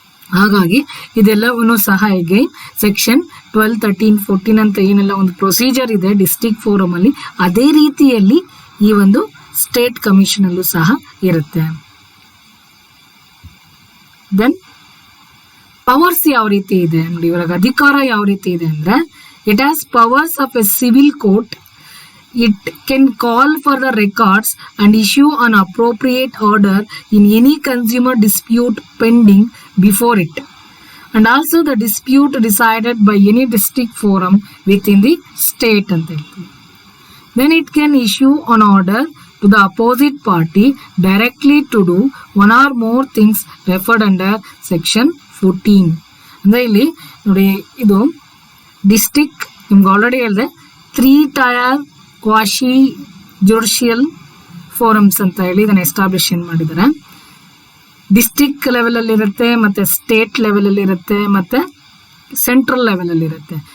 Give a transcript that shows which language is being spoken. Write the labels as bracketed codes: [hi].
[kn] ಹಾಗಾಗಿ ಇದೆಲ್ಲವನ್ನು ಸಹ ಈಗ ಸೆಕ್ಷನ್ 12, 13, 14 ಅಂತ ಏನೆಲ್ಲ ಒಂದು ಪ್ರೊಸೀಜರ್ ಇದೆ ಡಿಸ್ಟ್ರಿಕ್ಟ್ ಫೋರಮ್ ಅಲ್ಲಿ, ಅದೇ ರೀತಿಯಲ್ಲಿ ಈ ಒಂದು ಸ್ಟೇಟ್ ಕಮಿಷನ್ ಅಲ್ಲೂ ಸಹ ಇರುತ್ತೆ. ದೆನ್ ಪವರ್ಸ್ ಯಾವ ರೀತಿ ಇದೆ ನೋಡಿ, ಇವಾಗ ಅಧಿಕಾರ ಯಾವ ರೀತಿ ಇದೆ ಅಂದ್ರೆ, [en] It has powers of a civil court. It can call for the records and issue an appropriate order in any consumer dispute pending before it, and also the dispute decided by any district forum within the state [kn] ಅಂತ ಹೇಳ್ತೀವಿ. [en] Then it can issue an order to the opposite party directly to do one or more things referred under section 14. [kn] ಅಂದ್ರೆ ಇಲ್ಲಿ ನೋಡಿ, ಇದು district ನಿಮ್ಗೆ already ಹೇಳಿದೆ 3 tyre ಕ್ವಾಶಿ judicial forums ಅಂತ ಹೇಳಿ ಇದನ್ನ ಎಸ್ಟಾಬ್ಲಿಷ್ ಮಾಡಿದ್ದಾರೆ. ಡಿಸ್ಟ್ರಿಕ್ಟ್ ಲೆವೆಲ್ ಅಲ್ಲಿ ಇರುತ್ತೆ, ಮತ್ತೆ ಸ್ಟೇಟ್ ಲೆವೆಲ್ ಅಲ್ಲಿ ಇರುತ್ತೆ, ಮತ್ತೆ ಸೆಂಟ್ರಲ್ ಲೆವೆಲ್ ಅಲ್ಲಿ ಇರುತ್ತೆ.